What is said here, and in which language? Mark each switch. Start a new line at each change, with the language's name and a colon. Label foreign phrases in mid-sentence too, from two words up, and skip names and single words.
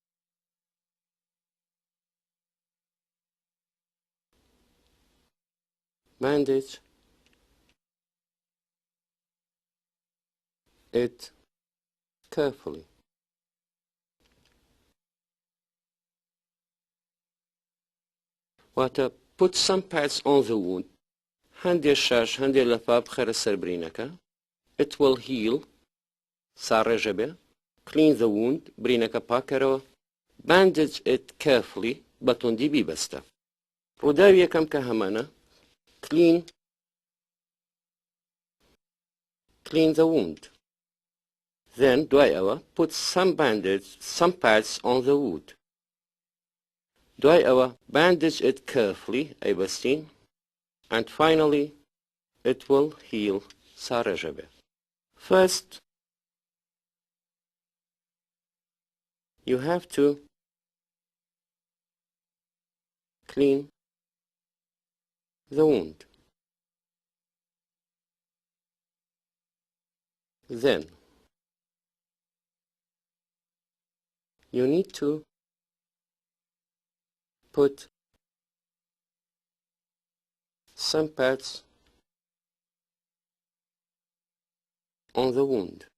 English: Bandage it carefully.
Central Kurdish: واتە
English: put some pads on the wound
Central Kurdish: هەندێک شاش هەندێک لەفا بخەرە سەر برینەکە
English: it will heal
Central Kurdish: ساڕێژە بێ
English: clean the wound
Central Kurdish: برینەکە پاکەرەوە
English: bandage it carefully
Central Kurdish: بە توندی بیبەستە ڕووداوی یەکەم کە هەمانە
English: clean the wound then
Central Kurdish: دوای ئەوە
English: put some pads on the wound
Central Kurdish: دوای ئەوە
English: bandage it carefully ئەیبەستین and finally it will heal
Central Kurdish: ساڕێژە بێ
English: first you have to clean the wound. Then you need to put some pads on the wound.